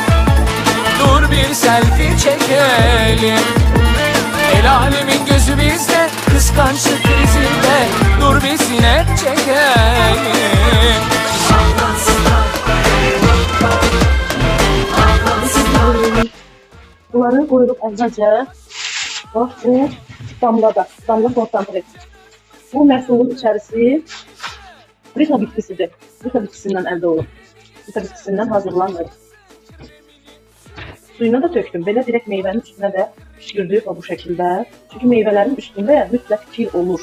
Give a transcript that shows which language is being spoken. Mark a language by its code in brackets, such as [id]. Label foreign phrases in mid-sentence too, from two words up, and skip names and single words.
[tr] Dur bir selfie çekelim. El alemin gözü bizde, kıskançlık krizinde. Dur bir sinek çekelim. [az] Bunları qoyuruq əvvəlcə. Bax, bu damla konsantre. Bu məhsulun içərisi Rita bitkisidir. Rita bitkisindən əldə olub. Rita bitkisindən hazırlanır. Suyuna da tökdüm. Belə direkt meyvənin üstünə də püskürdük bu şəkildə. Çünki meyvələrin üstündə mütləq kir olur.